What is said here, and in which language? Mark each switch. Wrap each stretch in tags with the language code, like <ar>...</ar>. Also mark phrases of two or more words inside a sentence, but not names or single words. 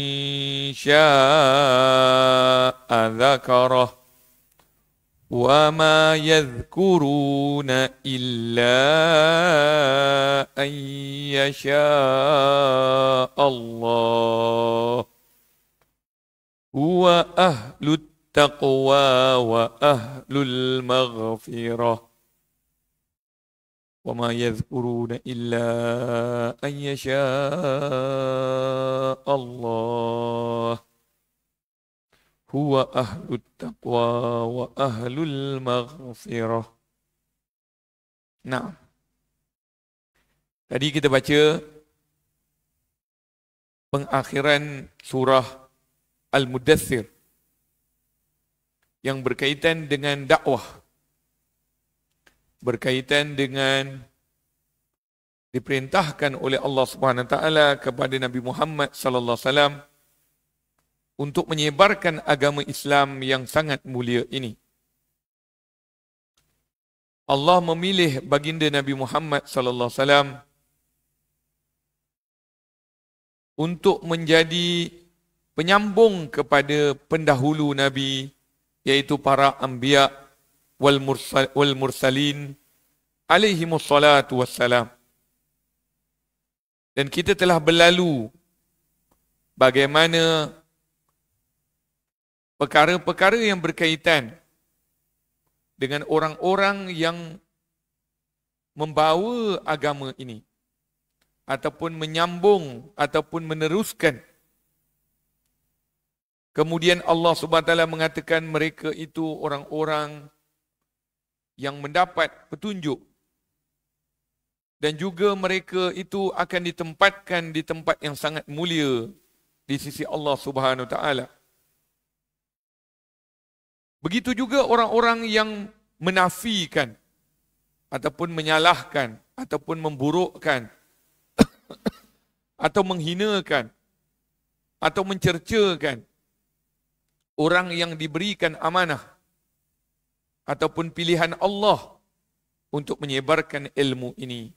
<ar>شاء ذكره وما يذكرون إلا أن يشاء الله هو أهل التقوى وأهل المغفرة وما يذكرون إلا أن يشاء الله هو أهل التقوى وأهل المغفرة.</ar> <ms>Nah, tadi kita baca pengakhiran surah Al-Mudaththir yang berkaitan dengan dakwah, berkaitan dengan diperintahkan oleh Allah</ms> <ar>سبحانه وتعالى</ar> <ms>kepada Nabi Muhammad</ms> <ar>صلى الله عليه وسلم</ar> <ms>untuk menyebarkan agama Islam yang sangat mulia ini. Allah memilih baginda Nabi Muhammad</ms> <ar>صلى الله عليه وسلم</ar> <ms>untuk menjadi penyambung kepada pendahulu Nabi, iaitu para</ms> <ar>الأنبياء والمرسلين عليهم الصلاة والسلام.</ar> <ms>Dan kita telah berlalu bagaimana perkara-perkara yang berkaitan dengan orang-orang yang membawa agama ini ataupun menyambung ataupun meneruskan. Kemudian Allah</ms> <ar>سبحانه وتعالى</ar> <ms>mengatakan mereka itu orang-orang yang mendapat petunjuk dan juga mereka itu akan ditempatkan di tempat yang sangat mulia di sisi Allah</ms> <ar>سبحانه وتعالى.</ar> <ms>Begitu juga orang-orang yang menafikan ataupun menyalahkan ataupun memburukkan atau menghinakan atau mencercakan orang yang diberikan amanah ataupun pilihan Allah untuk menyebarkan ilmu ini.</ms>